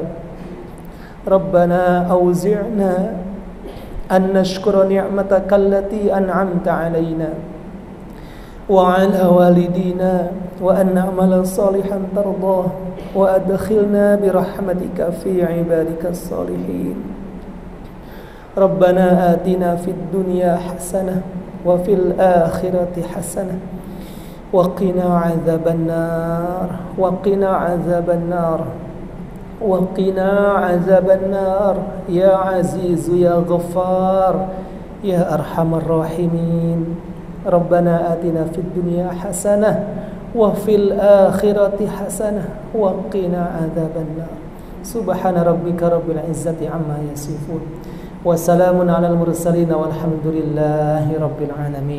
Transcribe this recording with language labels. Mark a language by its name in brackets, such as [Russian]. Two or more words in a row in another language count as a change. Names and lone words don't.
[Arabic] ربنا أوزعنا أن نشكر نعمتك التي أنعمت علينا وعلى والدينا وأن نعمل صالحا ترضاه وأدخلنا برحمتك في عبادك الصالحين. ربنا آتنا في الدنيا حسنة وفي الآخرة حسنة وقنا عذاب النار وقنا عذاب النار وقنا عذاب النار يا عزيز يا غفار يا أرحم الراحمين. ربنا آتنا في الدنيا حسنة وفي الآخرة حسنة وقنا عذاب النار. سبحان ربك رب العزة عما يصفون. وسلام على المرسلين والحمد لله رب العالمين.